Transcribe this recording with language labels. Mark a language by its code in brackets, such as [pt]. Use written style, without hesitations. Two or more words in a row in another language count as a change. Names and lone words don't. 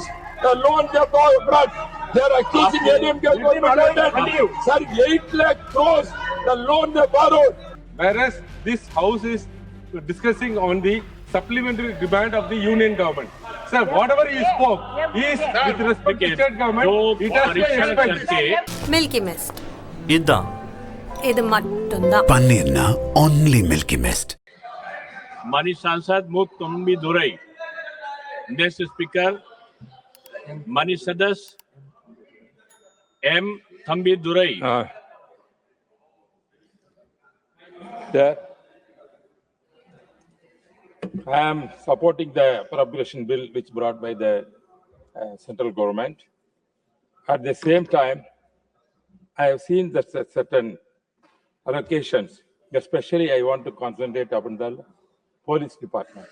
[en] The loan they have brought. They are accusing ADMK government that, sir, 8 lakh crores. The loan they borrowed. Whereas this house is discussing on the supplementary demand of the union government. Sir, whatever he spoke is with respect to state government. It has been expected. [ta] மில்கி மிஸ்ட் இதுதான் இது மட்டும்தான் பன்னீர்னா only Milky Mist. [hi] माननीय सांसद मुख तंबी दुरई, [en] next speaker [hi] माननीय सदस्य एम तंबी दुरई, [en] I am supporting the appropriation bill which brought by the central government. At the same time, I have seen that certain allocations, especially I want to concentrate upon the police department.